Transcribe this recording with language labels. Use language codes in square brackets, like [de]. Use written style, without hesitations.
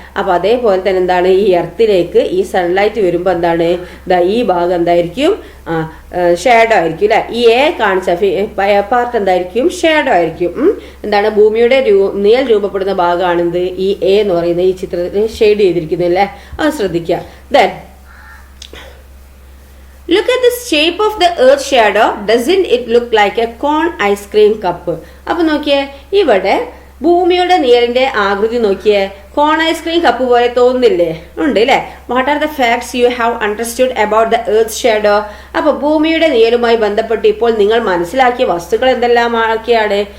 [ml] അപ്പൊ അതേപോലെ തന്നെ എന്താണ്, ഈ എർത്തിലേക്ക് ഈ സൺലൈറ്റ് വരുമ്പോ എന്താണ്, ഈ ഭാഗം എന്തായിരിക്കും, ഷേഡോ ആയിരിക്കും അല്ലെ. ഈ എ കാണിച്ച പാർട്ട് എന്തായിരിക്കും, ഷേഡോ ആയിരിക്കും. എന്താണ്, ഭൂമിയുടെ നിഴൽ രൂപപ്പെടുന്ന ഭാഗമാണിത് ഈ എ എന്ന് പറയുന്നത്, ഈ ചിത്രത്തിൽ ഷെയ്ഡ് ചെയ്തിരിക്കുന്നത് അല്ലെ, അത് ശ്രദ്ധിക്കുക. [en] Then look at the shape of the earth shadow, doesn't it look like a cone ice cream cup? [ml] അപ്പൊ നോക്കിയേ, ഇവിടെ ഭൂമിയുടെ നിഴലിന്റെ ആകൃതി നോക്കിയേ, കോൺ ഐസ്ക്രീം കപ്പ് പോലെ തോന്നുന്നില്ലേ, ഉണ്ട് അല്ലെ. [en] What are the facts you have understood about the earth shadow? [ml] അപ്പൊ ഭൂമിയുടെ നിഴലുമായി ബന്ധപ്പെട്ട് ഇപ്പോൾ നിങ്ങൾ മനസ്സിലാക്കിയ വസ്തുക്കൾ എന്തെല്ലാം ആക്കിയാണ്?